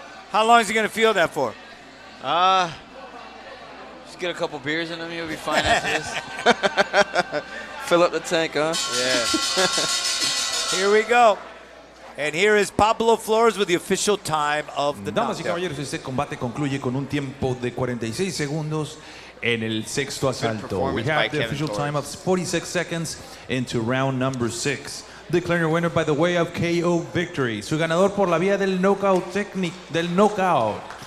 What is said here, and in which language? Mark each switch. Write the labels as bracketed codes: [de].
[en] How long is he going to feel that for? Just get a couple beers in him, he'll be fine after this. Fill up the tank, huh? Yeah. Here we go. And here is Pablo Flores with the official time of the [es] Damas y [en] knockdown. [es] caballeros, este combate concluye con un tiempo de 46 segundos en el sexto asalto. [en] We have the official time of 46 seconds into round number 6. Declaring a winner by the way of KO victory. [es] Su ganador por la vía del knockout del knockout.